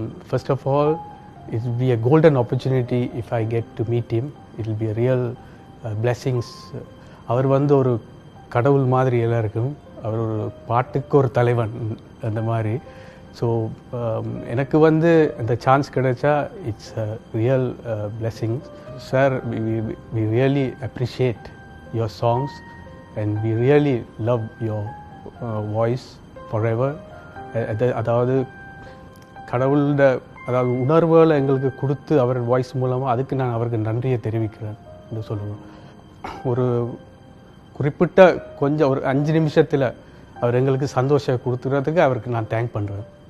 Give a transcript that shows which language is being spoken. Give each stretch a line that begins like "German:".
English: First of all, it will be a golden opportunity if I get to meet him. It will be a real blessings.
Tamil: அவர் வந்து ஒரு கடவுள் மாதிரி எல்லாருக்கும். அவர் ஒரு பாட்டுக்கு ஒரு தலைவன் அந்த மாதிரி. ஸோ எனக்கு வந்து அந்த சான்ஸ் கிடைச்சா
English: It's real blessings. Sir, we really appreciate your songs and we really love your voice forever.
Tamil: அதாவது கடவுளோட உணர்வுகளை எங்களுக்கு கொடுத்து அவர் வாய்ஸ் மூலமாக அதுக்கு நான் அவருக்கு நன்றியை தெரிவிக்கிறேன் என்று சொல்லணும். ஒரு குறிப்பிட்ட கொஞ்சம் ஒரு 5 நிமிஷத்தில் அவர் எங்களுக்கு சந்தோஷம் கொடுத்துக்கிறதுக்கு அவருக்கு நான் தேங்க் பண்ணுறேன்.